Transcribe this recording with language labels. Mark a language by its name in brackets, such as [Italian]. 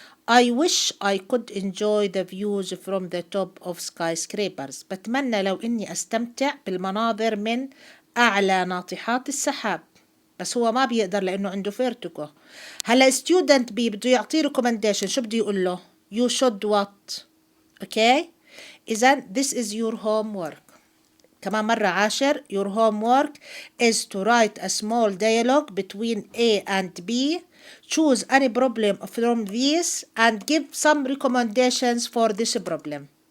[English] I wish I could enjoy the views from the top of skyscrapers. [Arabic] بتمنى لو إني أستمتع بالمناظر من أعلى ناطحات السحاب، بس هو ما بيقدر لأنه عنده فيرتيجو. هلا student B بده يعطيه recommendation، شو بده يقول له؟ [English] you should what. okay إذن this is your homework. [Arabic] كمان مرة 10. [English] your homework is to write a small dialogue between A and B. choose any problem from these and give some recommendations for this problem.